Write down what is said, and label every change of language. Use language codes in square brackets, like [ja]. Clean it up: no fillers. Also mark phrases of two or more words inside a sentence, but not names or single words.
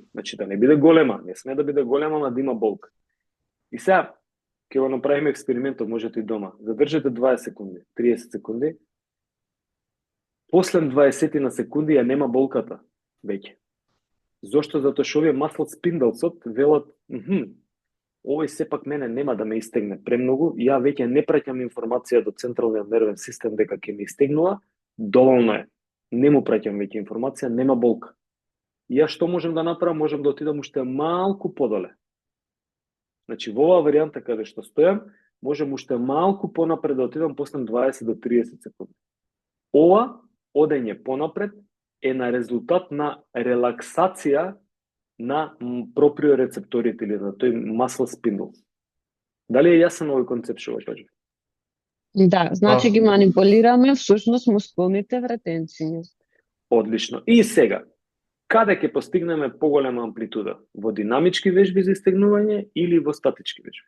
[mk] Значи да не биде голема, не сме да биде голема, ама да има болка. И сега ќе го направиме експериментот, можете и дома. Задржете 20 секунди, 30 секунди. После 20 на секунди ја нема болката веќе. Зошто? Затоа што овие [en] muscle spindlesот [mk] велат, овој сепак мене нема да ме истегне премногу, ја веќе не праќам информација до централниот нервен систем дека ќе ме истегнува, доволно е. Не му праќам веќе информација, нема болка. И ја што можам да направам? Можам да отидам уште малку подоле. Значи, во оваа варијанта каде што стојам, можам уште малку понапред да отидам после 20 до 30 секунди. Ова одење понапред е на резултат на релаксација на проприорецепторите или на тој [en] muscle spindle. [mk] Дали е јасен овој концепт што го кажа? Да, значи ги манипулираме всушност мускулните вратенци. Одлично. И сега, каде ќе постигнеме поголема амплитуда? Во динамички вежби за истегнување или во статички вежби?